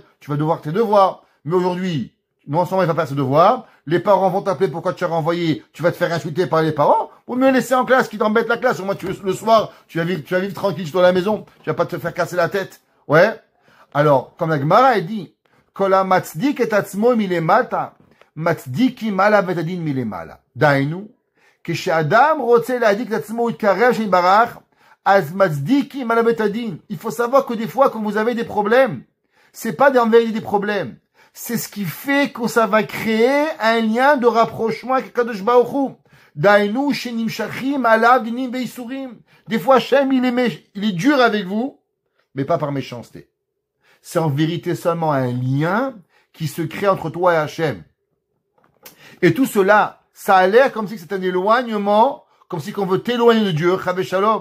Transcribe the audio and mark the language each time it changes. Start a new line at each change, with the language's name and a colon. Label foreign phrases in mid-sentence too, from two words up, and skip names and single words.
French: Tu vas devoir tes devoirs. Mais aujourd'hui, non seulement il va faire ses devoirs, les parents vont t'appeler pourquoi tu as renvoyé, tu vas te faire insulter par les parents, ou mieux laisser en classe qui t'embête la classe. Au moins, le soir, tu vas vivre tranquille dans la maison. Tu vas pas te faire casser la tête. Ouais. Alors, comme la Gemara, elle dit,
Hebrew: כל המצדיק את עצמו מלמטה, מצדיקים עליו את הדין מלמעלה. דהיינו, כשאדם רוצה להדליק את עצמו ולהתקרב שם יתברך, אז מצדיקים עליו את הדין.
French: Il faut savoir que des fois, quand vous avez des problèmes, c'est pas d'enlever des problèmes. C'est ce qui fait que ça va créer un lien de rapprochement avec
Hebrew: קדוש ברוך הוא. דהיינו, שנמשכים עליו דינים ואיסורים.
French: Des fois, Hachem, il est dur avec vous, mais pas par méchanceté. C'est en vérité seulement un lien qui se crée entre toi et Hachem. Et tout cela, ça a l'air comme si c'est un éloignement, comme si qu'on veut t'éloigner de Dieu,
Hebrew: חס ושלום.